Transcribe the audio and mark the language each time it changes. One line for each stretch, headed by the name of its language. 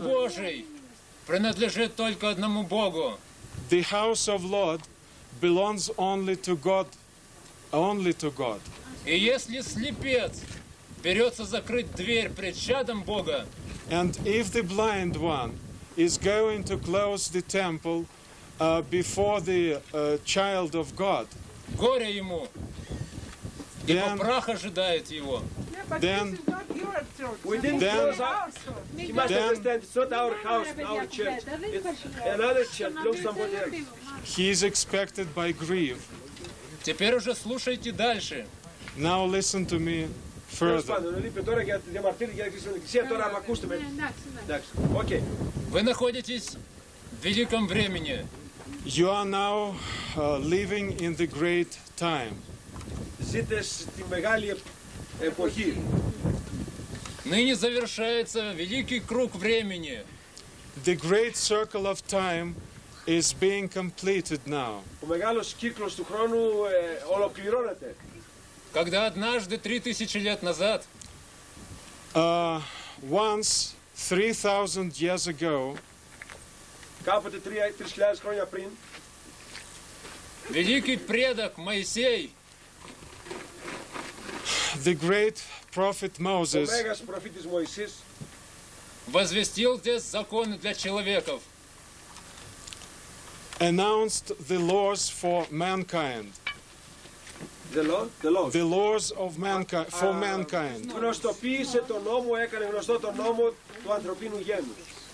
Russian: Дом Божий принадлежит только одному Богу.
English: The house of Lord belongs only to God, only to God.
Russian: И если слепец берется закрыть дверь пред чадом Бога,
English: And if the blind one is going to close the temple before the child of God,
Russian: горе ему, ибо прах ожидает его.
English: then We didn't close our, you must understand, it's not our house, our church. It's another church, belongs to somebody else. he is expected by grief.
Russian: Теперь уже слушайте дальше.
English: Now listen to me
Greek: Τέλος
English: further.
Greek: πάντων, είπε τώρα για τη διαμαρτύρια για τη Χριστιανική Εκκλησία, τώρα με ακούστε με. Εντάξει, οκ.
Russian: Вы находитесь в великом времени.
English: You are now living in the great time.
Greek: Ζείτε στη μεγάλη εποχή.
Russian: Ныне завершается великий круг времени.
English: The great circle of time is being completed now.
Greek: Ο μεγάλος κύκλος του χρόνου ολοκληρώνεται.
Russian: Когда однажды 3000 лет назад
English: Once, 3,000 years ago,
Greek: κάποτε 3.000 χρόνια πριν,
Russian: великий предок Моисей
English: the great prophet
Greek: ο
English: Moses
Greek: μέγας προφήτης Μωυσής
Russian: возвестил здесь законы для человеков.
English: announced the laws for mankind. The laws of mankind for mankind.
Greek: γνωστοποίησε τον νόμο, έκανε γνωστό τον νόμο του ανθρωπίνου γένους.